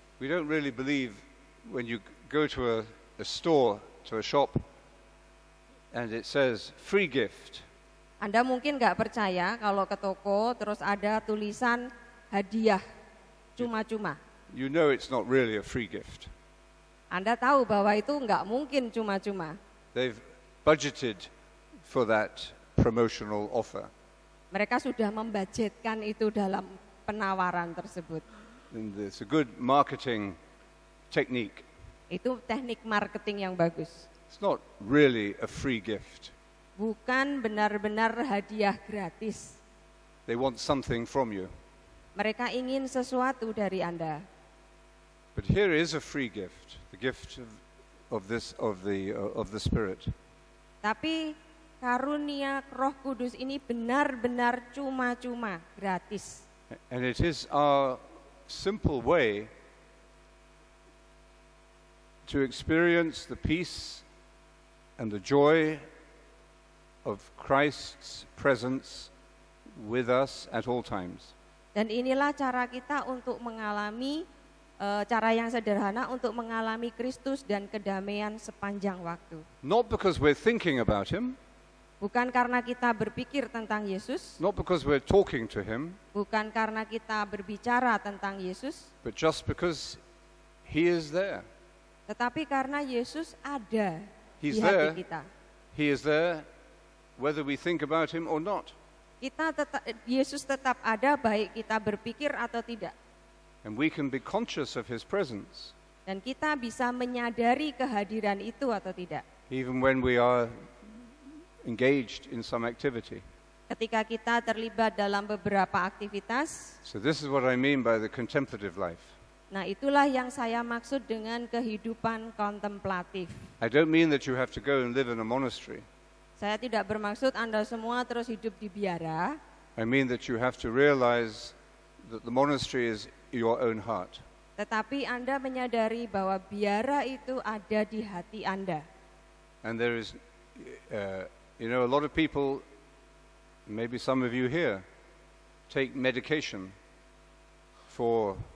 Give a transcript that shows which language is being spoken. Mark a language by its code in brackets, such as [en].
[en] We don't really believe when you go to a store, to a shop, and it says free gift. [id] Anda mungkin nggak percaya kalau ke toko terus ada tulisan hadiah cuma-cuma. [en] You know it's not really a free gift. [id] Anda tahu bahwa itu nggak mungkin cuma-cuma. [en] They've budgeted for that promotional offer. [id] Mereka sudah membudgetkan itu dalam penawaran tersebut. [en] And it's a good marketing technique. [id] Itu teknik marketing yang bagus. [en] It's not really a free gift. [id] Bukan benar-benar hadiah gratis. [en] They want something from you. [id] Mereka ingin sesuatu dari Anda. [en] But here is a free gift, the gift of the Spirit. [id] Tapi karunia Roh Kudus ini benar-benar cuma-cuma, gratis. [en] And it is our simple way to experience the peace and the joy of Christ's presence with us at all times. [id] Dan inilah cara kita untuk mengalami, cara yang sederhana untuk mengalami Kristus dan kedamaian sepanjang waktu. [en] Not because we're thinking about Him, [id] Bukan karena kita berpikir tentang Yesus, [en] not because we're talking to Him, [id] bukan karena kita berbicara tentang Yesus, [en] but just because He is there. [id] tetapi karena Yesus ada [en] He's [id] di hati [en] there. [id] kita. [en] He is there whether we think about Him or not. [id] Yesus tetap ada baik kita berpikir atau tidak. [en] And we can be conscious of His presence [id] Dan kita bisa menyadari kehadiran itu atau tidak. [en] even when we are engaged in some activity. [id] Ketika kita terlibat dalam beberapa aktivitas, [en] So this is what I mean by the contemplative life. [id] nah itulah yang saya maksud dengan kehidupan kontemplatif. [en] I don't mean that you have to go and live in a monastery. [id] Saya tidak bermaksud Anda semua terus hidup di biara, [en] I mean that you have to realize that the monastery is your own heart. [id] tetapi Anda menyadari bahwa biara itu ada di hati Anda. [en] And there is, a lot of people, maybe some of you here, take medication for